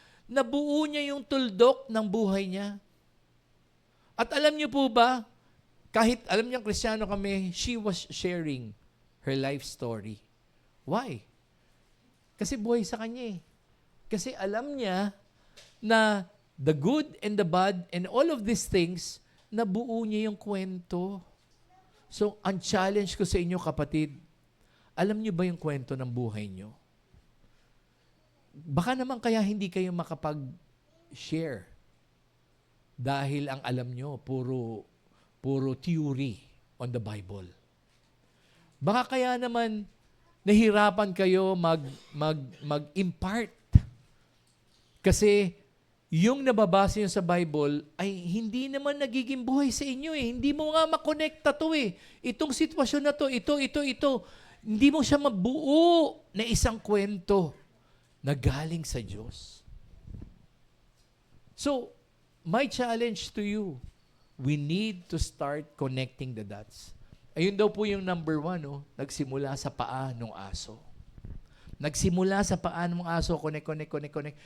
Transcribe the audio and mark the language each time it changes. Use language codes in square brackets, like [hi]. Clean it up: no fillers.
[tl] Nabuo niya yung tuldok ng buhay niya. At alam niyo po ba, kahit alam niyang Kristiyano kami, [en] she was sharing her life story. Why? [tl] Kasi buhay sa kanya eh. Kasi alam niya na [en] the good and the bad and all of these things, [tl] nabuo niya yung kwento. So, ang challenge ko sa inyo kapatid, alam niyo ba yung kwento ng buhay niyo? Baka naman kaya hindi kayo makapag-share. Dahil ang alam nyo, puro [en] theory on the Bible. [tl] Baka kaya naman nahirapan kayo mag-impart. Kasi yung nababasa nyo sa Bible ay hindi naman nagiging buhay sa inyo eh. Hindi mo nga makonekta to eh. Itong sitwasyon na to, ito. Hindi mo siya mabuo na isang kwento na galing sa Diyos. [en] So, my challenge to you, we need to start connecting the dots. [tl] Ayun daw po yung number 1, nagsimula sa paa ng aso. Nagsimula sa paa ng aso, connect.